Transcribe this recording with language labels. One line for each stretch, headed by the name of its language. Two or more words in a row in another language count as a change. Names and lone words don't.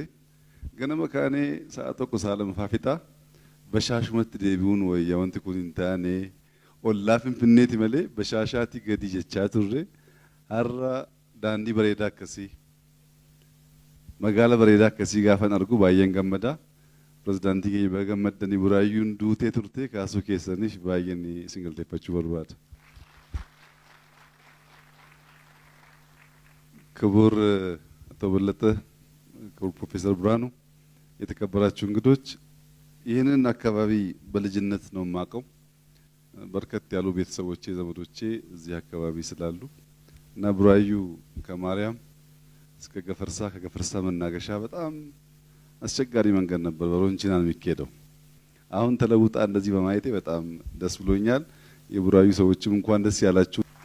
Oromo: Ganama kaanee sa'a tokko sa'a lamaffaa fixaa bashaashumatti deebi'uun wayyaa wanti kun hin taane ollaa Finfinneeti malee bashaashaatii gadi jechaa turre. Har'a daandii bareedaa akkasii magaala bareedaa akkasii gaafan argu baay'een gammada. Pirezidaantii keenya baga gammaddanii buraayyuun duutee turte kaasuu keessaniif baay'een isin galateeffachuu barbaada.
Amharic: ክቡር አቶ በለጠ ክቡር ፕሮፌሰር ብርሃኑ የተከበራችሁ እንግዶች ይህንን አካባቢ በልጅነት ነው የማውቀው። በርከት ያሉ ቤተሰቦቼ ዘመዶቼ እዚህ አካባቢ ስላሉ እና ቡራዩ ከማርያም እስከ ገፈርሳ ከገፈርሳ መናገሻ በጣም አስቸጋሪ መንገድ ነበር። በሮንቺና ነው የሚካሄደው። አሁን ተለውጣ እንደዚህ በማየቴ በጣም ደስ ብሎኛል። የቡራዩ ሰዎችም እንኳን ደስ ያላችሁ።